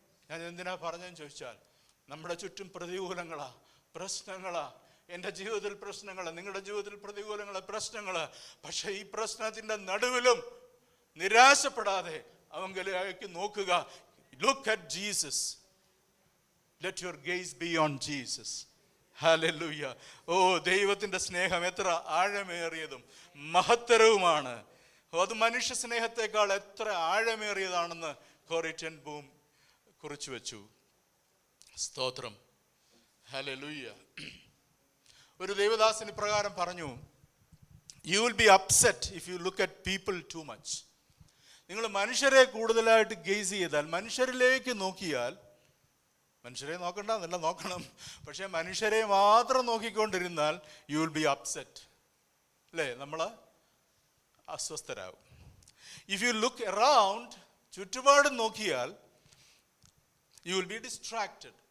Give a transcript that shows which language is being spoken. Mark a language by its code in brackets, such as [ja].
[ml] ഞാൻ എന്തിനാ പറഞ്ഞെന്ന് ചോദിച്ചാൽ, നമ്മുടെ ചുറ്റും പ്രതികൂലങ്ങളാ, പ്രശ്നങ്ങളാ. എൻ്റെ ജീവിതത്തിൽ പ്രശ്നങ്ങള്, നിങ്ങളുടെ ജീവിതത്തിൽ പ്രതികൂലങ്ങള്, പ്രശ്നങ്ങള്. പക്ഷെ ഈ പ്രശ്നത്തിൻ്റെ നടുവിലും നിരാശപ്പെടാതെ അവങ്കിലേക്ക് നോക്കുക. [en] Look at Jesus. Let your gaze be on Jesus. Hallelujah. [ml] ഓ, ദൈവത്തിൻ്റെ സ്നേഹം എത്ര ആഴമേറിയതും മഹത്തരവുമാണ്. അത് മനുഷ്യ സ്നേഹത്തെക്കാൾ എത്ര ആഴമേറിയതാണെന്ന് കോറി ടെൻ ബൂം കുറിച്ചു വെച്ചു. സ്തോത്രം. ഹല്ലേലൂയ. ഒരു ദൈവദാസൻ ഇപ്രകാരം പറഞ്ഞു, [en] you will be upset if you look at people too much. [ml] നിങ്ങൾ മനുഷ്യരെ കൂടുതലായിട്ട് ഗെയ്സ് ചെയ്താൽ, മനുഷ്യരിലേക്ക് നോക്കിയാൽ, മനുഷ്യരെ നോക്കണ്ട എന്നല്ല, നോക്കണം, പക്ഷെ മനുഷ്യരെ മാത്രം നോക്കിക്കൊണ്ടിരുന്നാൽ [en] You will be upset. [ml] അല്ലേ? നമ്മൾ അസ്വസ്ഥരാകും. [en] if you look around, [ml] ചുറ്റുപാടും നോക്കിയാൽ, [en] You will be distracted.